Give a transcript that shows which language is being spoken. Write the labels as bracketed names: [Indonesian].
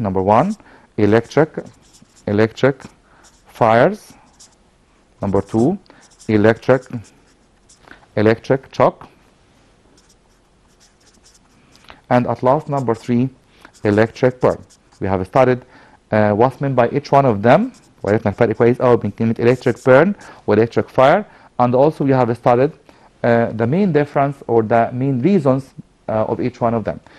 [English] Number one, electric fires. Number two, electric shock. And at last, number three, electric burn. We have studied what's meant by each one of them. [Arabic] وعرفنا الفرق كويس قوي بين كلمة electric burn و electric fire. [English] And also we have studied the main difference or the main reasons of each one of them.